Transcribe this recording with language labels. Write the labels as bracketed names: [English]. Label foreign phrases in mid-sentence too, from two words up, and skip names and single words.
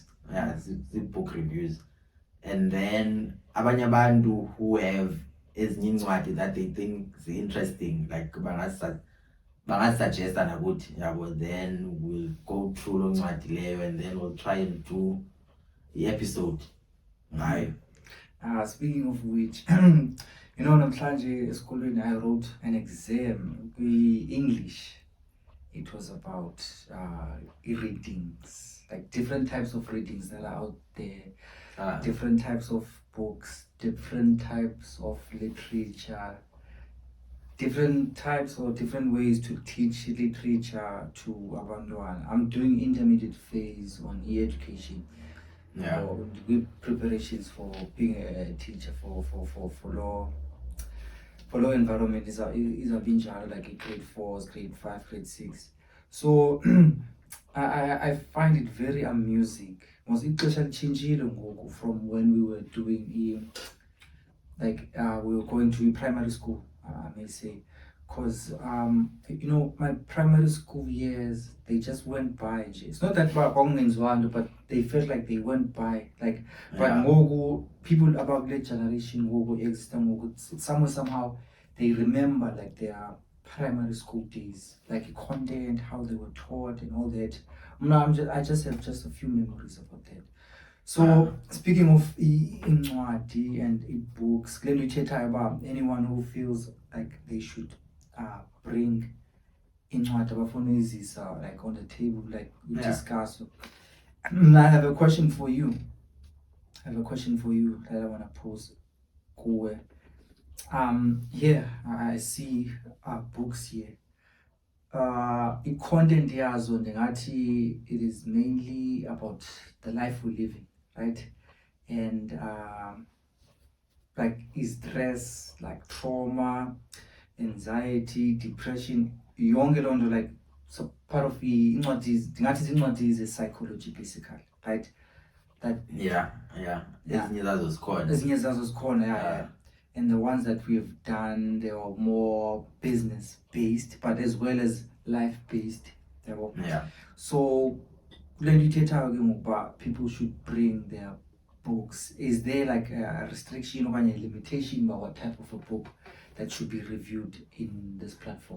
[English] Yeah, it's book reviews. And then [Xhosa] abanye abantu [English] who have [Xhosa] ezinye incwadi [English] that they think is interesting, like [Xhosa] bangasuggesta nakuthi yabo, [English] then we'll go through [Xhosa] lo ncwadi leyo [English] and then we'll try and do the episode ngayo. Speaking of which, you know, [Xhosa] namhlanje esikolweni [English] I wrote an exam English. It was about readings, like different types of readings that are out there, different types of books, different types of literature, different types or different ways to teach literature to abantwana. I'm doing intermediate phase on e-education. Yeah. With preparations for being a teacher for law environment is a binjalo, like a grade 4, grade 5, grade 6. So I find it very amusing. Was [Xhosa] ixesha lichintshile ngoku [English] from when we were doing we were going to primary school, I may say, because you know, my primary school years, they just went by. It's not that but they felt like they went by. Like, but ngoku people about that generation ngoku exist somehow they remember like their primary school days, like content, how they were taught and all that. I just have just a few memories about that. So speaking of incwadi and books, can you chat about anyone who feels like they should bring [Xhosa] incwadi abafuna [English] like on the table, like we discuss? I have a question for you. That I want to pose. Here I see books here. Content [Xhosa] yazo ndingathi [English] it is mainly about the life we're living, right? And like stress, like trauma, anxiety, depression, [Xhosa] yonke loo nto, [English] like, so part of incwadi is a psychology basically, right? That [Xhosa] ezinye zazo zikhona, [English] yeah. And the ones that we've done, they are more business based, but as well as life based. Yeah. So when you tell about people should bring their books, is there like a restriction or a limitation about what type of a book that should be reviewed in this platform?